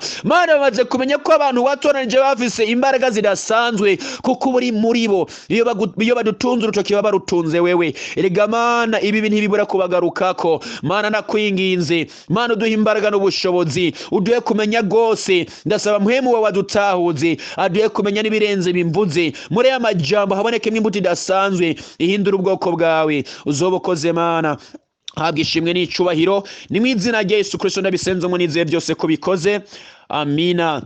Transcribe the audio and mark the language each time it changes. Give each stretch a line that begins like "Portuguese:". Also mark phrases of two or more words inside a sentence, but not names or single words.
Rundi: Mana bamaze kumenya ko abantu watoranije bafise imbaraga zidasanzwe kuko uri muri bo. Iyo badutunze urutoki baba barutunze wewe. Erega Mana ibi bintu ntibibura kubagarukako. Mana nakwinginze Mana uduhe imbaraga n'ubushobozi, uduhe kumenya gose. Ndasaba mpwemu wawe wadutahuze aduhe kumenya n'ibirenze bimvuze muri aya majambo haboneke imbuto idasanzwe ihindura ubwoko bwawe. Uzobokoze Mana, habwa ishimwe n'icubahiro ni mu izina rya Yesu Kristo ndabisenze mu nizeye byose ko bikoze, amina.